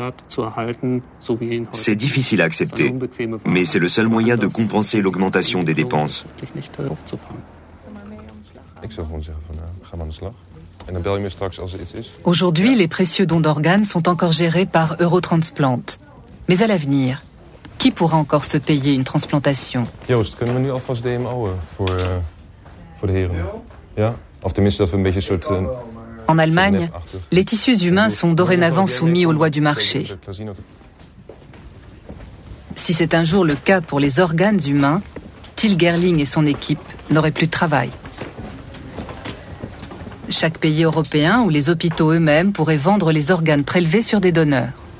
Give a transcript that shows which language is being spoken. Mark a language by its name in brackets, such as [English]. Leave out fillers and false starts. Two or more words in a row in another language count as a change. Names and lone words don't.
[French] C'est difficile à accepter, mais c'est le seul moyen de compenser l'augmentation des dépenses. Aujourd'hui, les précieux dons d'organes sont encore gérés par Eurotransplant. Mais à l'avenir, qui pourra encore se payer une transplantation ? [Dutch] Joost, kunnen we nu alvast DMO voor de heren? Ja? Of tenminste dat we een beetje een soort... [French] En Allemagne, les tissus humains sont dorénavant soumis aux lois du marché. Si c'est un jour le cas pour les organes humains, Till Gerling et son équipe n'auraient plus de travail. Chaque pays européen ou les hôpitaux eux-mêmes pourraient vendre les organes prélevés sur des donneurs.